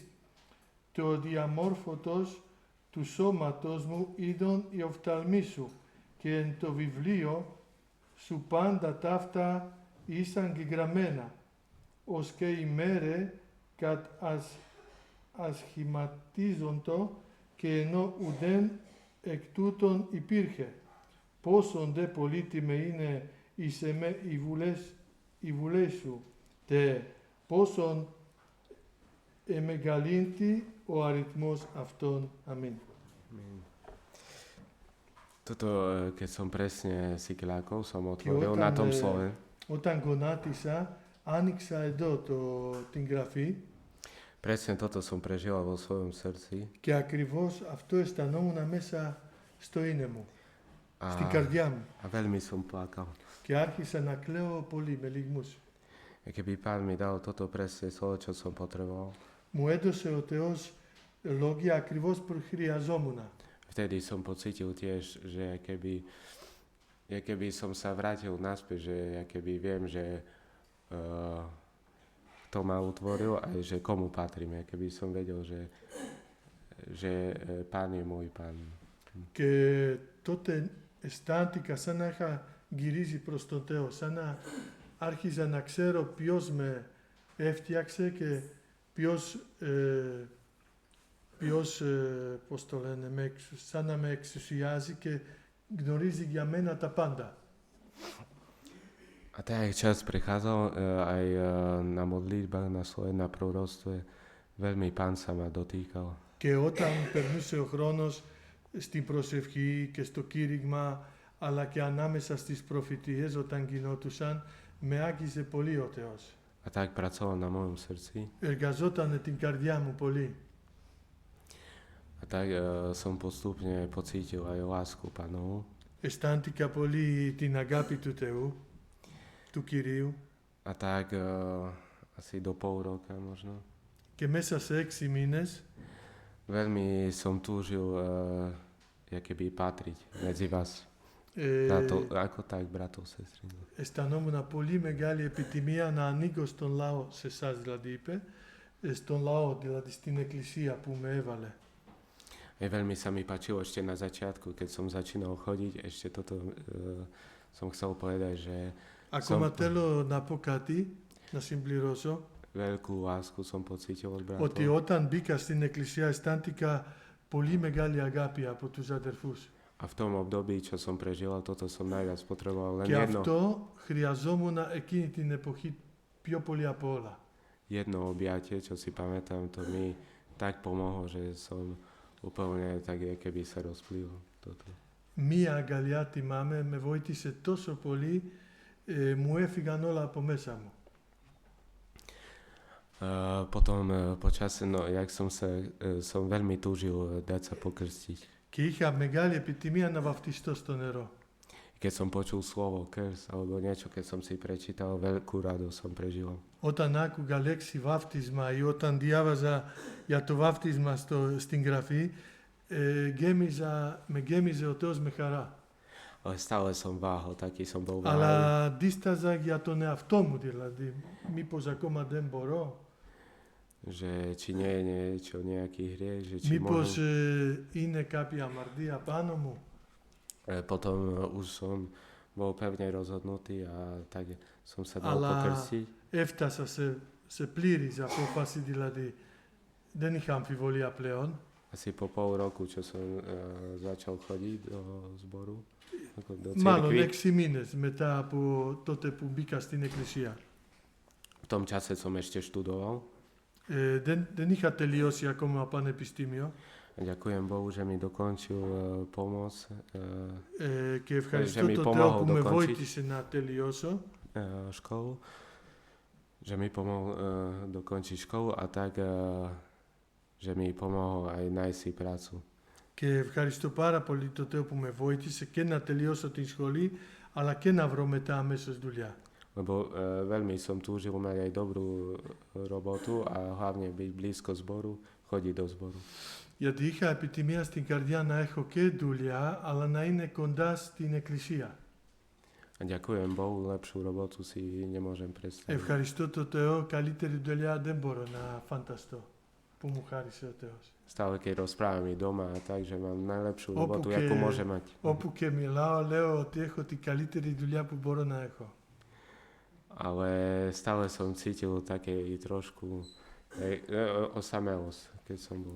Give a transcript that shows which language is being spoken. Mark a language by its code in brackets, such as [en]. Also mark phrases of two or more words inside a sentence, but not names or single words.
[el] Το διαμόρφωτος του σώματος μου είδον η οφθαλμή σου, και εν το βιβλίο σου πάντα ταύτα ήσαν γεγραμμένα, ως και η μέρε κατ' ασχηματίζοντο, και ενώ ουδέν εκ τούτων υπήρχε. Πόσον δε πολύτιμε είναι εις εμέ οι βουλές σου, τε πόσον εμεγαλύντη ο αριθμός αυτών. Αμήν. [sk] Toto, keď som presne si kľakol, som otvoril na tom slove. [el] Όταν γονάτισα, άνοιξα εδώ την γραφή. [sk] Presne toto som prežil vo svojom srdci. [el] Και ακριβώς αυτό αισθανόμουν μέσα στο είναι μου, στην καρδιά μου. [sk] A veľmi som plakal. [el] Και άρχισα να κλαίω πολύ με λυγμούς. [sk] Keby Pán mi dal toto presne slovo, čo som potreboval. [el] Μου έδωσε ο Θεός λόγια ακριβώς που χρειαζόμουν. [sk] Vtedy som pocítil tiež, že keby som sa vrátil naspäť, že keby viem, že kto ma utvoril a že komu patrím. Keby som vedel, že že Pán je môj Pán. [el] Και τότε αισθάνθηκα σαν να είχα γυρίσει προς τον Θεό, σαν να άρχιζα να ξέρω ποιος με έφτιαξε και ποιος πώς το λένε, σαν να με εξουσιάζει και γνωρίζει για μένα τα πάντα. [sk] A tak, jak čas prechádzal aj na modlitbách, na slove, na proroctve, veľmi Pán sa ma dotýkal. [el] Και όταν περνούσε ο χρόνος στην προσευχή και στο κήρυγμα, αλλά και ανάμεσα στις προφητείες όταν γινόντουσαν, με άγγιζε πολύ ο Θεός. [sk] A tak pracoval na mojom srdci. [el] Εργαζόταν την καρδιά μου πολύ. [sk] A tak som postupne pocítil aj lásku Pánovu. [el] Αισθάνθηκα πολύ την αγάπη του Θεού, του Κυρίου. [sk] A tak asi do pol roka možno. [el] Και μέσα σε 6 μήνες [sk] Veľmi som túžil keby patriť medzi vás. Ako tak, bratov, sestry. [el] αισθανόμουν πολύ μεγάλη επιτιμία να ανήκω στον λαό, σε εσάς δηλαδή είπε, στον λαό, δηλαδή στην εκκλησία που με έβαλε. [sk] Veľmi sa mi páčilo ešte na začiatku, keď som začínal chodiť, ešte toto som chcel povedať, že [el] Ακόμα θέλω να πω κάτι, να συμπληρώσω, [sk] veľkú lásku som pocítil od bratov. [el] ότι όταν μπήκα στην εκκλησία αισθάνθηκα πολύ μεγάλη αγάπη από τους αδερφούς. [sk] A v tom období, čo som prežil, toto som najviac potreboval len [el] Και [sk] jedno. [el] αυτό χρειαζόμουν εκείνη την εποχή πιο πολύ από όλα. [sk] Jedno objatie, čo si pamätám, to mi tak pomohlo, že som úplne tak, keby sa rozplýval toto. [el] Μία αγκαλιά θυμάμαι, με βοήθησε τόσο πολύ, μου έφυγαν όλα από μέσα μου. [sk] Potom počas, jak som veľmi túžil dať sa pokrstiť. [el] Και είχα μεγάλη επιτιμία να βαφτιστώ στο νερό. [sk] Keď som počul slovo krst alebo niečo, keď som si prečítal, veľkú radosť som prežil. [el] Όταν άκουγα λέξη βάφτισμα ή όταν διάβαζα για το βάφτισμα στην γραφή, με γέμιζε ο Θεός με χαρά. [sk] Ale stále som váhal, taký som bol váhal. [el] Αλλά αντίσταζα για τον εαυτό μου δηλαδή. Μήπως ακόμα δεν μπορώ. [sk] Že či nie je niečo, nejaký hriech, že či [el] Μήπως είναι κάποια αμαρτία πάνω μου. [sk] Potom už som bol pevne rozhodnutý a tak som sa dal pokrstiť. [el] Έφτασα σε πλήρης απόφαση, δηλαδή δεν είχα αμφιβολία πλέον. [sk] Asi po pol roku, čo som začal chodiť do zboru, do [el] Μάλλον [sk] cirkvi. [el] 6 μήνες μετά από τότε που μπήκα στην εκκλησία. [sk] V tom čase som ešte študoval. [el] Δεν είχα τελειώσει ακόμα πανεπιστήμιο. [sk] A ďakujem Bohu, že mi dokončil pomoc. [el] Και ευχαριστώ τον Θεό που με βοήθησε να τελειώσω. [sk] Školu. Že mi pomohol dokončiť školu a tak, že mi pomohol aj nájsť si prácu. [el] Και ευχαριστώ πάρα πολύ τον Θεό που με βοήθησε και να τελειώσω την σχολή, αλλά και να βρω μετά αμέσως δουλειά. [sk] Lebo veľmi som túžil mať aj dobrú robotu a hlavne byť blízko zboru, chodiť do zboru. [el] Γιατί είχα επιτιμία στην καρδιά να έχω και δουλειά, αλλά να είναι κοντά στην εκκλησία. [sk] A ďakujem Bohu, lepšiu robotu si nemôžem predstaviť. [el] Ευχαριστώ τον Θεό, καλύτερη δουλειά δεν μπορώ να φανταστώ που μου χάρισε ο Θεός. [sk] Stále keď rozprávam i doma a tak, že mám najlepšiu robotu, akú môže mať. [el] Όπου και μιλάω, λέω ότι έχω την καλύτερη δουλειά που μπορώ να έχω. [sk] Ale stále som cítil také i trošku osamelosť, keď som bol.